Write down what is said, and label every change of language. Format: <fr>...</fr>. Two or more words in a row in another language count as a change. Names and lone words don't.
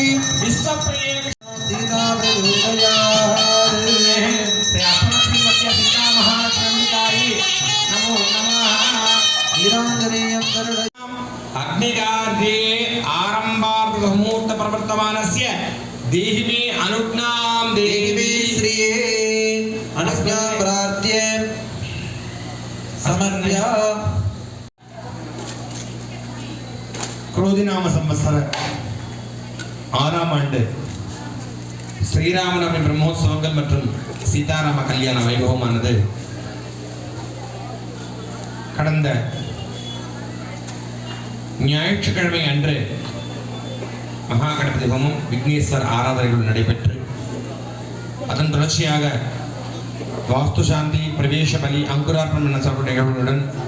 <sa>विश्वप्रिये अग्निकार्ये आरंभार्धमुहूर्त प्रवर्तमानस्य देहि मे अनुज्ञां देवी श्रिये अनुज्ञा प्रार्थ्य समर्प्य क्रोधिनाम संवत्सर</sa> <ta>6ஆம் ஆண்டு ஸ்ரீராமநவமி பிரம்மோற்சவங்கள் மற்றும் சீதாராம கல்யாண வைபவமானது கடந்த ஞாயிற்றுக்கிழமை அன்று மகா கணபதி ஹோமம் விக்னேஸ்வர் ஆராதனைகள் நடைபெற்று அதன் தொடர்ச்சியாக வாஸ்து சாந்தி பிரவேச பலி அங்குரார்ப்பணம் என சொல்லப்பட்ட நிகழ்வுகளுடன்</ta>